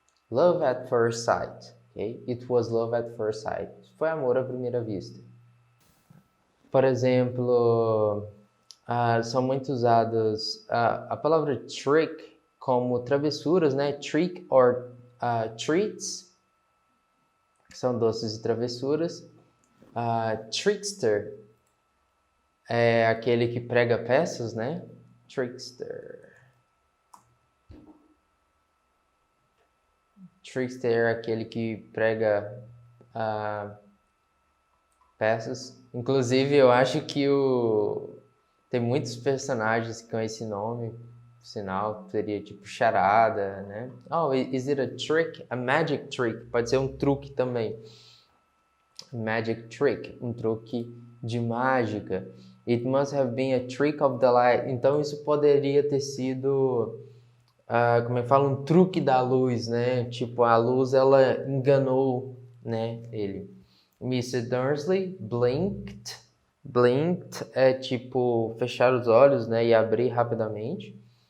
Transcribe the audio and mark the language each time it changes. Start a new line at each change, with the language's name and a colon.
English: Love at first sight, okay? It was love at first sight.
Portuguese: Foi amor à primeira vista. Por exemplo, são muito usados a palavra trick como travessuras, né?
English: Trick or treats,
Portuguese: são doces e travessuras. Trickster é aquele que prega peças, né?
English: Trickster.
Portuguese: Trickster é aquele que prega peças. Inclusive, eu acho que tem muitos personagens com esse nome. Por sinal, seria tipo charada, né?
English: Oh, is it a trick? A magic trick.
Portuguese: Pode ser um truque também. Magic trick, um truque de mágica.
English: It must have been a trick of the light.
Portuguese: Então, isso poderia ter sido, como é que fala? Um truque da luz, né? Tipo, a luz, ela enganou, né, ele. Mr.
English: Dursley blinked.
Portuguese: Blinked é tipo fechar os olhos, né, e abrir rapidamente.